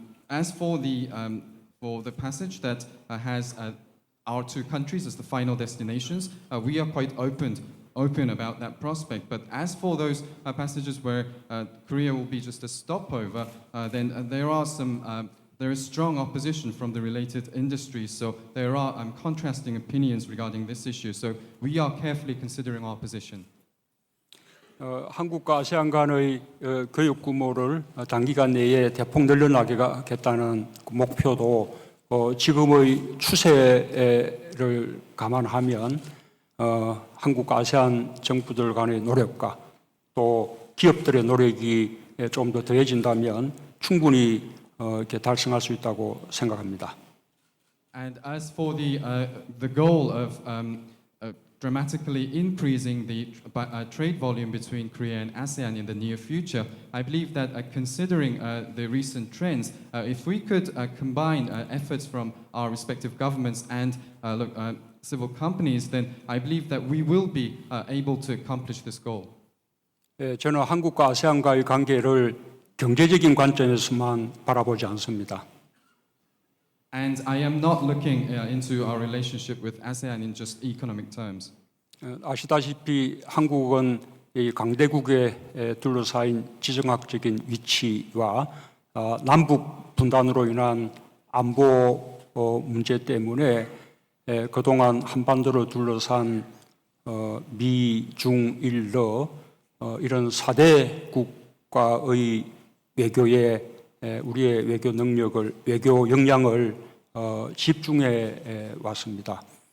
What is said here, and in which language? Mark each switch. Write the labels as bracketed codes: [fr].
[en] As for the passage that has our two countries as the final destinations, we are quite open about that prospect. But as for those passages where Korea will be just a stopover, then there is strong opposition from the related industries, so there are contrasting opinions regarding this issue. So we are carefully considering our position. [ko] 한국과 아세안 간의 교육 규모를 단기간 내에 대폭 늘려나가겠다는 목표도 지금의 추세를 감안하면 한국과 아세안 정부들 간의 노력과 또 기업들의 노력이 좀 더 더해진다면 충분히 이렇게 달성할 수 있다고 생각합니다. [en] And as for the goal of dramatically increasing the trade volume between Korea and ASEAN in the near future, I believe that considering the recent trends, if we could combine efforts from our respective governments and civil companies, then I believe that we will be able to accomplish this goal. [ko] 저는 한국과 아세안과의 관계를 경제적인 관점에서만 바라보지 않습니다. [en] And I am not looking into our relationship with ASEAN in just economic terms. [ko] 아시다시피 한국은 이 강대국에 둘러싸인 지정학적인 위치와 남북 분단으로 인한 안보 문제 때문에 그동안 한반도를 둘러싼 미, 중, 일, 이런 4대 국가의 외교에 우리의 외교 능력을, 외교 역량을 집중해 왔습니다.